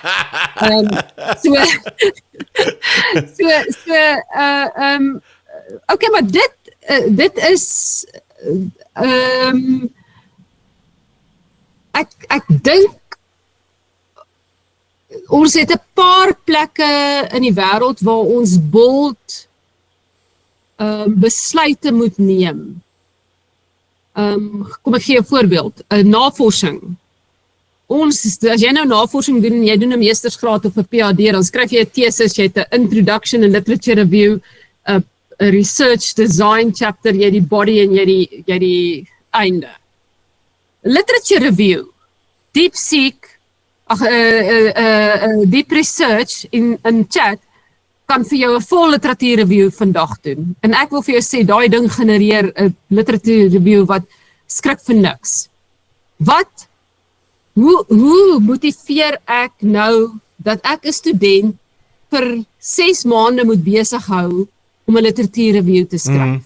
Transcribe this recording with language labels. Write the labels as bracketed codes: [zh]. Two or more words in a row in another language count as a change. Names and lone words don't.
[af] Okay, maar dit is ek dink ons het 'n paar plekke in die wêreld waar ons bold besluite moet neem. Kom ek gee 'n voorbeeld, 'n navorsing. As jy nou navorsing doen en jy doen 'n meestersgraad of 'n PhD, dan skryf jy 'n thesis, jy het 'n [en] introduction and literature review, [af] 'n [en] research design chapter, [af] jy die body en jy die einde. [en] Literature review, deep research in chat [af] kan vir jou 'n vol literatuur review vandag doen. En ek wil vir jou sê, daai ding genereer 'n literatuur review wat skrik vir niks. Hoe motiveer ek nou dat ek 'n student vir 6 maande moet besig hou om 'n literatuur review te skryf?